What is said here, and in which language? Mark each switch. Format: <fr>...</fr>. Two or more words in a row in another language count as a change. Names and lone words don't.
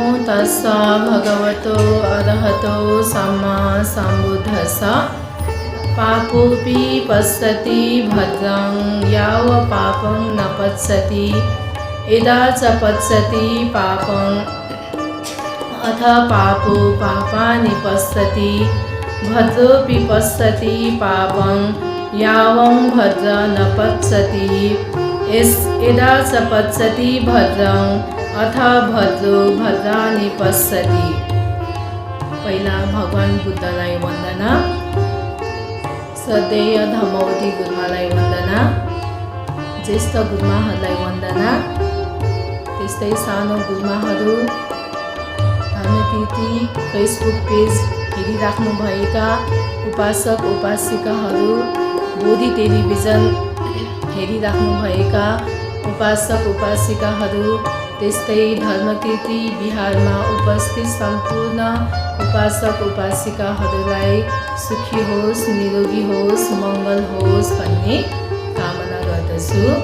<pi>तस्स भगवतो अरहतो सम्मा सम्बुद्धस्स</pi> <sa>पापोऽपि पश्यति भद्रं याव पापं न पश्यति यदा च पश्यति पापं अथ पापो पापानि पश्यति भद्रोऽपि पश्यति पापं यावं भद्र न पश्यति यदा च पश्यति भद्रं अथ भद्रो भद्रानि पश्यति।</sa> <ne>पहिला भगवान बुद्धलाई वन्दना। श्रद्धेय धर्मवती गुरुमालाई वन्दना। ज्येष्ठ गुरुमाहरूलाई वन्दना। त्यस्तै सानो गुरुमाहरू धर्मकीर्ति</ne> <en>Facebook page</en> <ne>हेरिराख्नुभएका उपासक उपासिकाहरू, बोधि टेलिभिजन हेरिराख्नुभएका उपासक उपासिकाहरू, त्यस्तै धर्मकीर्ति बिहारमा उपस्थित सम्पूर्ण उपासक उपासिकाहरूलाई सुखी होस्, निरोगी होस्, मङ्गल होस् भन्ने कामना गर्दछु।</ne>